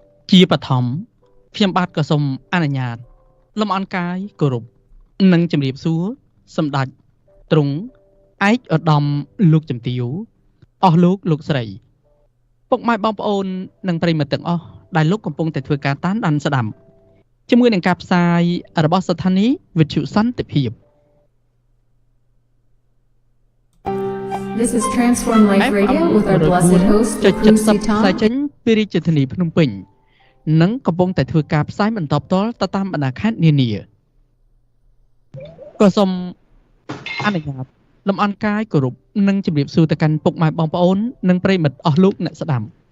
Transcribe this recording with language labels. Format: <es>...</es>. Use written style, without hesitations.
<km>ជាបឋមខ្ញុំបាទក៏សូមអនុញ្ញាតលំអរកាយគោរពនិងជម្រាបសួរសម្ដេចទ្រង់ឯកឧត្តមលោកជំទាវអស់លោកស្រីពុកម៉ែបងប្អូននិងប្រិយមិត្តទាំងអស់ដែលលោកកំពុងតែធ្វើការតាមដានស្ដាប់ជាមួយនឹងការផ្សាយរបស់ស្ថានីយ៍វិទ្យុសន្តិភាព</km> <en>This is Transform Life Radio with our blessed host, Seton.</en> <km>ចេញពីរាជធានីភ្នំពេញនិងកំពុងតែធ្វើការផ្សាយបន្តផ្ទាល់ទៅតាមបណ្ដាខេត្តនានាក៏សូមអនុញ្ញាតលំអរកាយគោរពនិងជម្រាបសួរទៅកាន់ពុកម៉ែបងប្អូននិងប្រិយមិត្តអស់លោកអ្នកស្ដាប់</km>